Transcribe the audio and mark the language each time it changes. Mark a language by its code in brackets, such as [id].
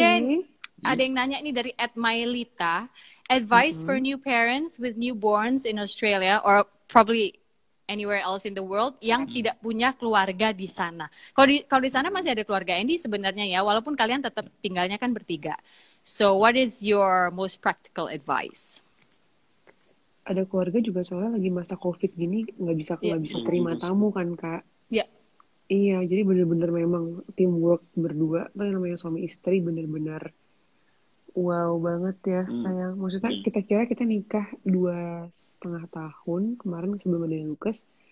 [id] deh, ada yang nanya ini dari [en] @Mailita, advice for new parents with newborns in Australia or probably anywhere else in the world [id] yang tidak punya keluarga di sana. Kalau di sana masih ada keluarga Andy sebenarnya ya, walaupun kalian tetap tinggalnya kan bertiga. [en] So what is your most practical advice? [id] Ada keluarga juga soalnya lagi masa COVID gini nggak bisa terima tamu kan kak. Ya. Iya, jadi bener-bener memang teamwork berdua tuh yang namanya suami istri bener-bener wow banget ya sayang. Maksudnya kita nikah 2,5 tahun kemarin sebelum ada Lucas.